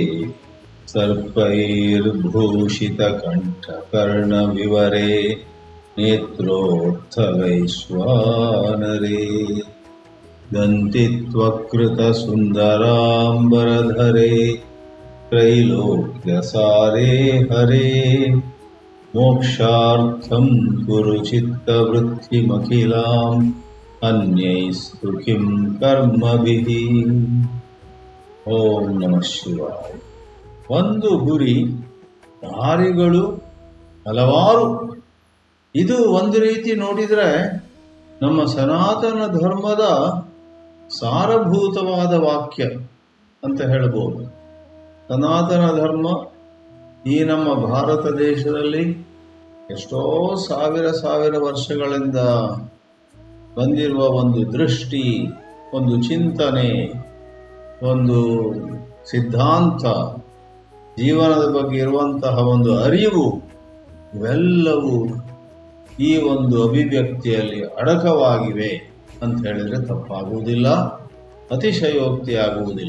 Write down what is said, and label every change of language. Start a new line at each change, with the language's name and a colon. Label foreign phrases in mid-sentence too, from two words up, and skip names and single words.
Sanskrit: सर्पैर्भूषितकण्ठकर्णविवरे नेत्रोत्थवैश्वानरे दन्तित्वकृतसुन्दराम्बरधरे त्रैलोक्यसारे हरे मोक्षार्थं कुरु चित्तवृत्तिमखिलाम् अन्यैस्तु किं कर्मभिः। ಓಂ ನಮಃ ಶಿವಾಯ.
Kannada: ಒಂದು ಗುರಿ, ದಾರಿಗಳು ಹಲವಾರು. ಇದು ಒಂದು ರೀತಿ ನೋಡಿದರೆ ನಮ್ಮ ಸನಾತನ ಧರ್ಮದ ಸಾರಭೂತವಾದ ವಾಕ್ಯ ಅಂತ ಹೇಳ್ಬೋದು. ಸನಾತನ ಧರ್ಮ ಈ ನಮ್ಮ ಭಾರತ ದೇಶದಲ್ಲಿ ಎಷ್ಟೋ ಸಾವಿರ ವರ್ಷಗಳಿಂದ ಬಂದಿರುವ ಒಂದು ದೃಷ್ಟಿ, ಒಂದು ಚಿಂತನೆ, ಒಂದು ಸಿದ್ಧಾಂತ, ಜೀವನದ ಬಗ್ಗೆ ಇರುವಂತಹ ಒಂದು ಅರಿವು, ಇವೆಲ್ಲವೂ ಈ ಒಂದು ಅಭಿವ್ಯಕ್ತಿಯಲ್ಲಿ ಅಡಕವಾಗಿವೆ ಅಂತ ಹೇಳಿದರೆ ತಪ್ಪಾಗುವುದಿಲ್ಲ, ಅತಿಶಯೋಕ್ತಿ ಆಗುವುದಿಲ್ಲ.